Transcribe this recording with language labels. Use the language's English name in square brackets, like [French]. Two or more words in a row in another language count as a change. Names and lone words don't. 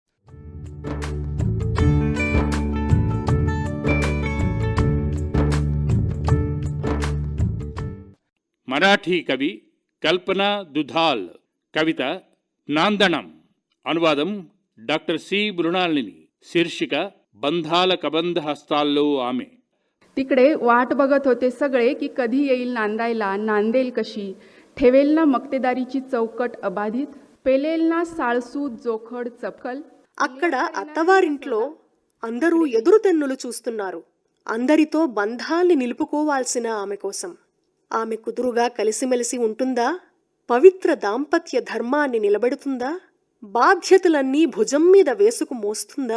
[Telugu] మరాఠీ కవి కల్పనా దుధాల్ కవిత నాందణం. అనువాదం డాక్టర్ సి మృణాలిని. శీర్షిక బంధాల కబంధ హస్తాల్లో ఆమె. [Marathi] तिकडे वाट बघत होते सगळे की कधी येईल नांदायला, नांदेल कशी, ठेवेल ना मक्तेदारीची चौकट अबाधित, पेलेल ना साळसूद जोखड चपकल. [Telugu] అక్కడ అత్తవారింట్లో అందరూ ఎదురుతెన్నులు చూస్తున్నారు. అందరితో బంధాల్ని నిలుపుకోవాల్సిన ఆమె కోసం. ఆమె కుదురుగా కలిసిమెలిసి ఉంటుందా? పవిత్ర దాంపత్య ధర్మాన్ని నిలబెడుతుందా? బాధ్యతలన్నీ భుజం మీద వేసుకు మోస్తుందా?